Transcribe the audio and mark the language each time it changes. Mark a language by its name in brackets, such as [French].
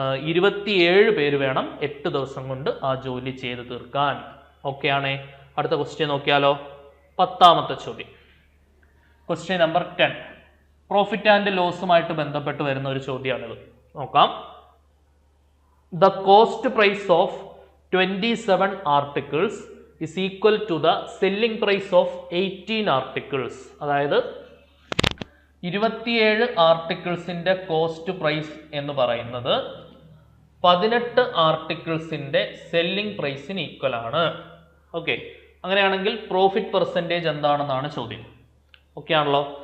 [Malayalam] 27 പേര് വേണം 8 ദിവസം കൊണ്ട് ആ ജോലി ചെയ്ത് തീർക്കാൻ. ഓക്കെ ആണേ. അടുത്ത ക്വസ്റ്റ്യൻ നോക്കിയാലോ. 10ാമത്തെ ചോദ്യം. Question number 10. പ്രോഫിറ്റ് ആൻഡ് ലോസുമായിട്ട് ബന്ധപ്പെട്ട് വരുന്ന ഒരു ചോദ്യമാണിത്. നോക്കാം. [English] The cost price of 27 articles is equal to the selling price of 18 articles. [Malayalam] അതായത് 27 ആർട്ടിക്കിൾസിന്റെ കോസ്റ്റ് പ്രൈസ് എന്ന് പറയുന്നത് 18 ആർട്ടിക്കിൾസിന്റെ സെല്ലിംഗ് പ്രൈസിന് ഈക്വൽ ആണ്. ഓക്കെ, അങ്ങനെയാണെങ്കിൽ പ്രോഫിറ്റ് പെർസെൻറ്റേജ് എന്താണെന്നാണ് ചോദ്യം. ഓക്കെ ആണല്ലോ.